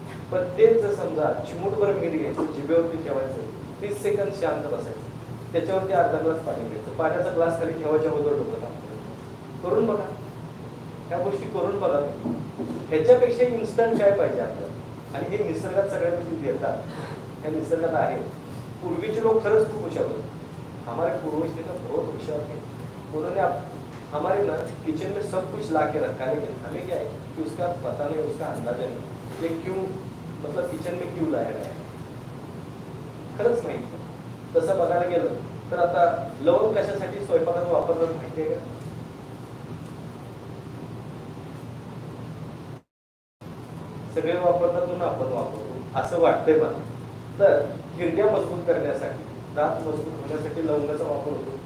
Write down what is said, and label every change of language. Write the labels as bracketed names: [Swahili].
[Marathi] पण तेच जर समजा चिमूटभर मीठ घ्यायचं, जिभेवरती ठेवायचं, 30 सेकंद शांत बसायचं, त्याच्यावरती अर्धा ग्लास पाणी घ्यायचं, पाण्याचा ग्लास खाली ठेवायच्या अगोदर डोकं थांबतं. करून बघा, ह्या गोष्टी करून बघा. ह्याच्यापेक्षा इन्स्टंट काय पाहिजे आपल्याला? आणि हे निसर्गात सगळ्या गोष्टी देतात, ह्या निसर्गात आहे. पूर्वीचे लोक खरंच खूप हुशार होते. [Hindi] हमारे पूर्वज थे ना बहुत होशियार थे. उन्होंने हमारे ना किचन में सब कुछ ला के रखा है, लेकिन हमें क्या है कि उसका पता नहीं, उसका अंदाजा नहीं, ये क्यों, मतलब किचन में क्यों लाया गया है, [Marathi] खरंच माहिती. तसं बघायला गेलं तर आता लवंग कशासाठी स्वयंपाकात वापरतात माहिती आहे का? सगळे वापरतात म्हणून आपण वापरतो असं वाटतंय मला. तर किडण्या मजबूत करण्यासाठी, दात मजबूत होण्यासाठी लवंगाचा वापर होतो.